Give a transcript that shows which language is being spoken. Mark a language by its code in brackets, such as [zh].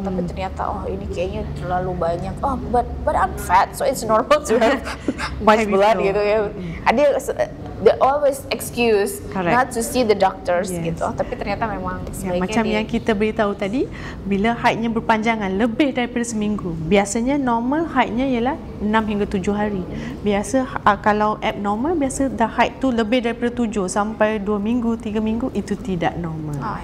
[id] Tapi ternyata ini kayaknya terlalu banyak. [en] But I'm fat, so it's normal to have much blood [id] gitu ya. [en] They always excuse not to see the doctors [id] gitu. Tapi ternyata memang [ms] macam yang kita beritahu tadi, bila haidnya berpanjangan lebih daripada seminggu, biasanya normal haidnya ialah 6 hingga 7 hari. Biasa kalau abnormal, biasa dah haid tu lebih daripada 7 sampai 2 minggu, 3 minggu, itu tidak normal.